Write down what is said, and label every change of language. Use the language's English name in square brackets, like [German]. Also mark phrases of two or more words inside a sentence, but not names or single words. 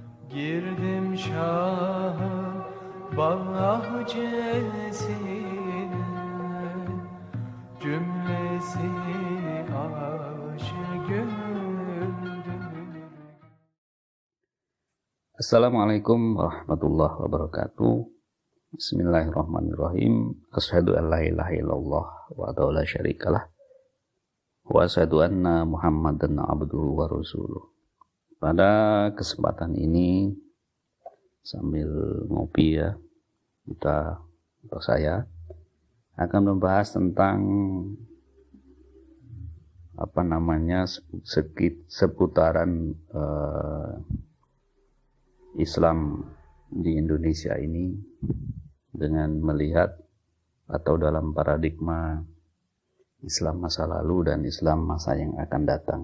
[Turkish] Girdim Şah'ın bahçesine, cümlesi aşık güldür. [Arabic] السلام عليكم ورحمة الله وبركاته. بسم الله الرحمن الرحيم. أشهد أن لا إله إلا الله ولا شريك له وأشهد أن محمدا عبده ورسوله. [Indonesian] Pada kesempatan ini sambil ngopi ya, saya akan membahas tentang seputaran Islam di Indonesia ini dengan melihat atau dalam paradigma Islam masa lalu dan Islam masa yang akan datang.